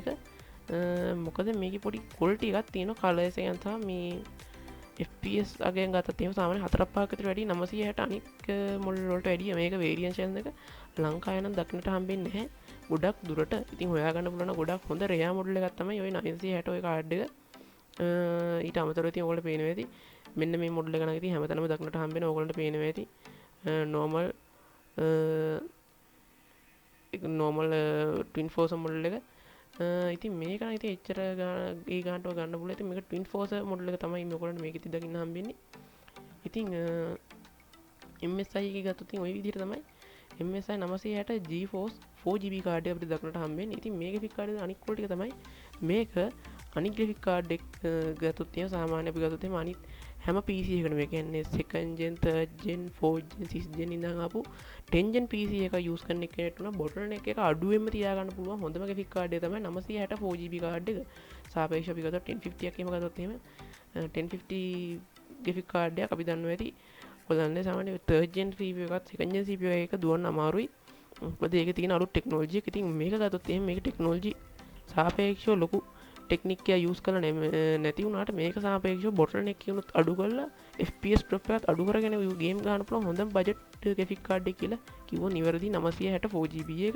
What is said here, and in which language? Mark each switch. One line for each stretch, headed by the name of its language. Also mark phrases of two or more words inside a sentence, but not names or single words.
Sinhala: මොකද මේකේ පොඩි ක්වොලිටි එකක් තියෙනවා කලර්ස් එකෙන් සහ මේ FPS අගයන් ගත්තත් එහෙම සාමාන්‍ය 4-5ක විතර වැඩි 960 අනික් මොඩල් වලට වැඩිය මේක වේරියන්ට් එක ලංකාවේ නම් දක්නට හම්බෙන්නේ නැහැ ගොඩක් දුරට. ඉතින් හොයාගන්න පුළුවන් ගොඩක් හොඳ රෙයා මොඩල් එකක් තමයි ওই 960 ඔය කාඩ් එක. ඊට අමතරව ඉතින් ඔයගොල්ලෝ පේනවා ඇති මෙන්න මේ මොඩල් එක නම් ඉතින් හැමතැනම දක්නට හම්බෙන ඔයගොල්ලන්ට පේනවා ඇති
English: normal twin force
Sinhala: මොඩල් එක. ඉතින් මේක නම් ඉතින් එච්චර ඒ ගන්නට ගන්න පුළුවන්. ඉතින් මේක twin force මොඩල් එක තමයි මේගොල්ලන්ට මේක ඉතින් දකින්න හම්බෙන්නේ. ඉතින් MSI එක ගත්තොත් ඉතින් ওই විදිහට තමයි MSI 960 GeForce 4GB කාඩ් එක අපිට දක්නට හම්බෙන්නේ. ඉතින් මේ ග්‍රැෆික් කාඩ් එක අනික් ක්වොලිටි එක තමයි මේක අනික් ග්‍රැෆික් කාඩ් එක ගත්තොත් එහෙම සාමාන්‍ය අපි ගත්තොත් එහෙම අනිත් හැම PC එකකටම ඒ කියන්නේ
English: 2nd gen 3rd gen 4th gen 6th gen
Sinhala: ඉඳන් ආපු
English: 10th gen PC
Sinhala: එක use කරන එකකට උනා bottleneck එක අඩුවෙන්ම තියාගන්න පුළුවන් හොඳම ග්‍රැෆික් කාඩ් එක තමයි 960 4GB කාඩ් එක. සාපේක්ෂව අපි ගත්තොත් 1050 එකක් එහෙම ගත්තොත් එහෙම 1050 ග්‍රැෆික් කාඩ් එකක් අපි දන්නවා ඇති. ඔයගොල්ලන්ගේ සාමාන්‍ය
English: 3rd gen CPU
Sinhala: එකත්
English: 2nd gen CPU
Sinhala: එක දුවන්න අමාරුයි. මොකද ඒකේ තියෙන අලුත් ටෙක්නොලොජි එක. ඉතින් මේක ගත්තොත් එහෙම මේක ටෙක්නොලොජි සාපේක්ෂව ලොකු ටෙක්නික් එක යූස් කරලා නැති වුණාට මේක සාපේක්ෂව bottleneck කියනොත් අඩු කරලා
English: FPS drop
Sinhala: එකත් අඩු කරගෙන ගේම් ගන්න පුළුවන් හොඳම බජට්
English: graphic card
Sinhala: එක කියලා කිව්වොත් නිවැරදි 964 GB එක.